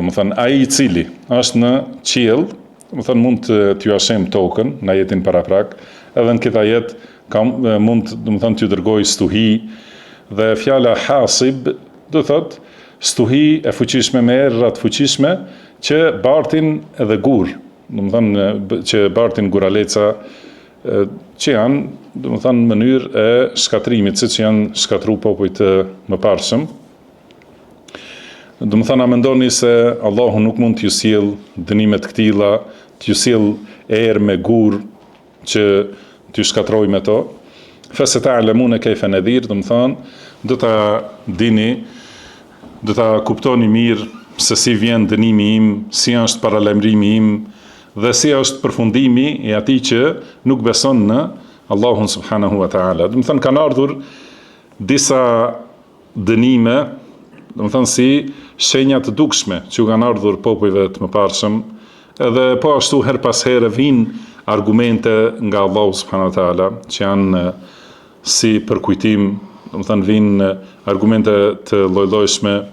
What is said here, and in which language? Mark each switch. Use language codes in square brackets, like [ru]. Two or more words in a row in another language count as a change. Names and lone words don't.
[sq] të thonë ai i cili është në qiell, do të thonë mund t'ju ashem tokën në ajetin paraprak, edhe në këtë ajet mund do të thonë t'ju dërgoj stuhi, dhe fjala hasib do thotë stuhi e fuqishme me erra të fuqishme që bartin edhe gur, do të thonë që bartin guraleca që janë, do të thonë në mënyrë e shkatrimit, siç janë shkatruar popujt të mëparshëm. Do të thonë, a mendoni se Allahu nuk mund t'ju sjell dënime të këtilla, t'ju sjell erë me gur që t'ju shkatrojë me to? [ar] فستعلمون كيف نذير, [sq] do të thonë, do ta dini, do ta kuptoni mirë se si vjen dënimi im, si është paralajmërimi im dhe si është përfundimi i atij që nuk beson në Allahun [ar] سبحانه وتعالى. [sq] Do të thonë, kanë ardhur disa dënime, do të thonë si shenja të dukshme që kanë ardhur popujve të mëparshëm, edhe po ashtu her pas here vinë argumente nga Allahu [ar] سبحانه وتعالى [sq] që janë si përkujtim, do të thonë vinë argumente të lloj-llojshme,